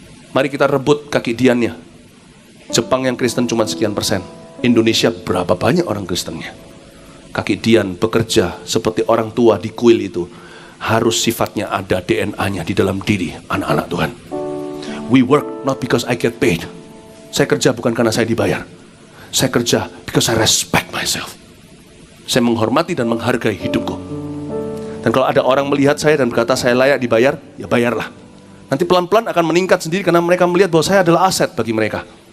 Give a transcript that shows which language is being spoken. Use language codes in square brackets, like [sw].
[id] Mari kita rebut kaki Diannya. Jepang yang Kristen cuma sekian persen. Indonesia berapa banyak orang Kristennya? Kaki Dian bekerja seperti orang tua di kuil itu. Harus sifatnya ada DNA-nya di dalam diri anak-anak Tuhan. [en] We work not because I get paid. [id] Saya kerja bukan karena saya dibayar. Saya kerja [en] because I respect myself. [id] Saya menghormati dan menghargai hidupku. Dan kalau ada orang melihat saya dan berkata saya layak dibayar, ya bayarlah. Nanti pelan-pelan akan meningkat sendiri karena mereka melihat bahwa saya adalah aset bagi mereka.